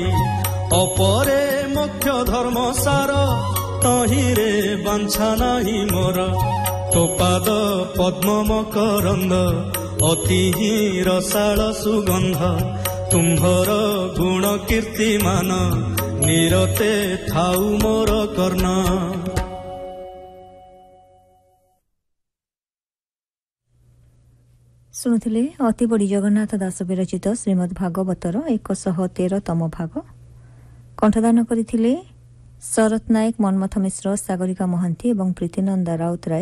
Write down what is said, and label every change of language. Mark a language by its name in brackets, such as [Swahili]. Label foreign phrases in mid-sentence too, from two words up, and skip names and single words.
[Odia] ଅପରେ ମୁଖ୍ୟ ଧର୍ମ ସାର ତହିଁରେ ବାଞ୍ଛା ନାହିଁ ମୋର। ତୋ ପାଦ ପଦ୍ମ ମକରନ୍ଦ ଅତି ହିଁ ରସାଳ ସୁଗନ୍ଧ। ତୁମ୍ଭର ଗୁଣ କୀର୍ତ୍ତିମାନ ନିରତେ ଥାଉ ମୋର କର୍ଣ୍ଣ। ଶୁଣୁଥିଲେ ଅତିବଡ଼ି ଜଗନ୍ନାଥ ଦାସ ବିରଚିତ ଶ୍ରୀମଦ୍ ଭାଗବତର 113ତମ ଭାଗ। କଣ୍ଠଦାନ କରିଥିଲେ ଶରତ ନାୟକ, ମନ୍ମଥ ମିଶ୍ର, ସାଗରିକା ମହାନ୍ତି ଏବଂ ପ୍ରୀତିନନ୍ଦା ରାଉତରାୟ।